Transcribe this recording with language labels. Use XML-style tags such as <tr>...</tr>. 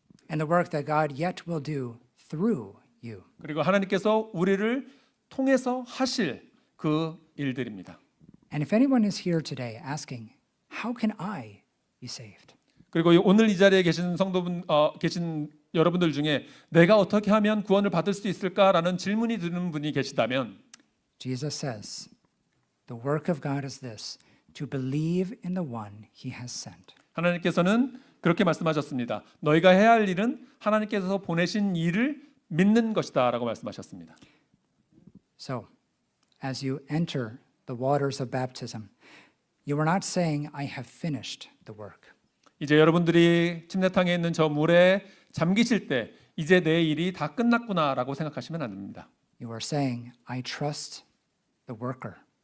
<en>and the work that God yet will do through you.</en> <ko>그리고 하나님께서 우리를 통해서 하실 그 일들입니다.</ko> <en>And if anyone is here today asking, how can I be saved?</en> <ko>그리고 오늘 이 자리에 계신 계신 여러분들 중에 내가 어떻게 하면 구원을 받을 수 있을까라는 질문이 드는 분이 계시다면</ko> <en>Jesus says, the work of God is this, to believe in the one He has sent.</en> <ko>하나님께서는 그렇게 말씀하셨습니다. 너희가 해야 할 일은 하나님께서 보내신 일을 믿는 것이다라고 말씀하셨습니다.</ko> <en>So, as you enter the waters of baptism, you are not saying, I have finished the work.</en> <ko>이제 여러분들이 침례탕에 있는 저 물에 잠기실 때 이제 내 일이 다 끝났구나라고 생각하시면 안 됩니다.</ko> <en>You are saying, I trust the worker.</en>